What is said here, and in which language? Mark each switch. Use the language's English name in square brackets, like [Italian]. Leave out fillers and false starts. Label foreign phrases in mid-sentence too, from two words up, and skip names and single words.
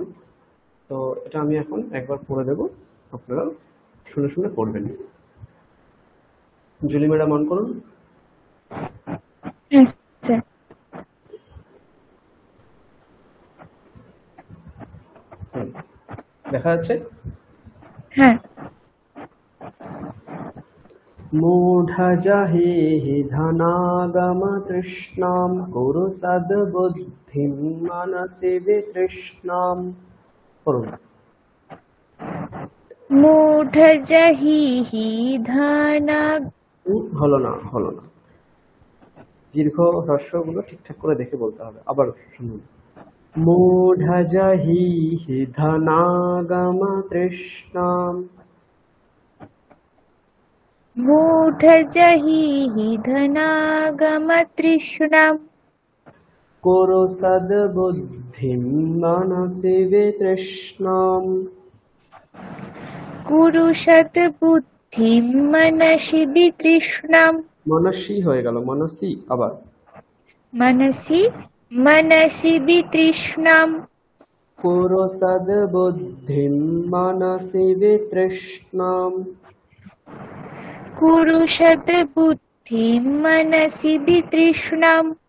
[Bangla] তো এটা আমি এখন একবার পড়ে দেব, আপনারা শুনে শুনে পড়বেন। জুলি ম্যাডাম অন করুন। দেখা যাচ্ছে? হ্যাঁ। [Sanskrit] मूढजहि धनागमतृष्णां कुरु सद्बुद्धिं मनसि वितृष्णां। मूढजहि धना [Bangla] হলো না দীর্ঘ হ্রস্বগুলো ঠিকঠাক করে দেখে বলতে হবে। আবার শুনুন। [Sanskrit] मूढजहि धनागमतृष्णां मूढजहि धनागमतृष्णां कुरु सद्बुद्धिं मनसि वितृष्णां। कुरु सद्बुद्धिं मनसि वितृष्णां। [Bangla] मनसि হয়ে গেল, मनसि আবার [Sanskrit] मनसि वितृष्णां। कुरु सद्बुद्धिं मनसि वितृष्णां। कुरु सद्बुद्धिं मनसि वितृष्णां।